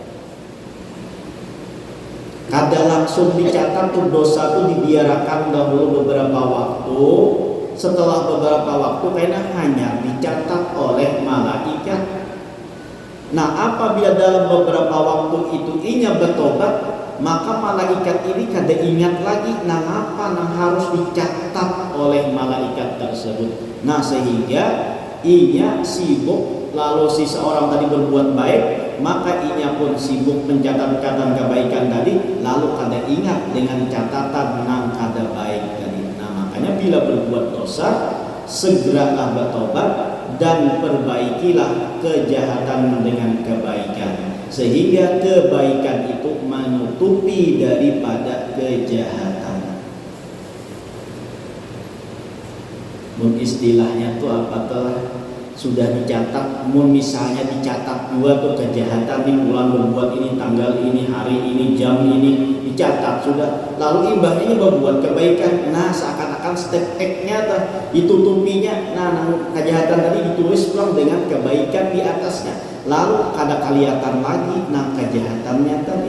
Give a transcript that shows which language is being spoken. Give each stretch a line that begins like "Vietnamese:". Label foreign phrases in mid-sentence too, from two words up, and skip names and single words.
Indonesian: Kada langsung dicatat tuh dosa tuh dibiarkan dahulu beberapa waktu. Setelah beberapa waktu kayaknya hanya dicatat oleh malaikat. Nah apabila dalam beberapa waktu itu inya bertobat, maka malaikat ini kada ingat lagi nang apa nang harus dicatat oleh malaikat tersebut. Nah sehingga inya sibuk, lalu si seorang tadi berbuat baik, maka inya pun sibuk mencatatkan kebaikan tadi, lalu kada ingat dengan catatan nang kada baik tadi. Nah makanya bila berbuat dosa, segeralah bertobat dan perbaikilah kejahatan dengan kebaikan, sehingga kebaikan itu menutupi daripada kejahatan. Istilahnya itu apa telah sudah dicatat, misalnya dicatat dua tuh kejahatan di bulan berbuat ini, tanggal ini, hari ini, jam ini dicatat sudah, lalu imbahnya berbuat kebaikan, nah seakan-akan step X-nya ditutupinya, nah kejahatan tadi ditulis pulang dengan kebaikan di atasnya, lalu kada kelihatan lagi nah kejahatannya tadi.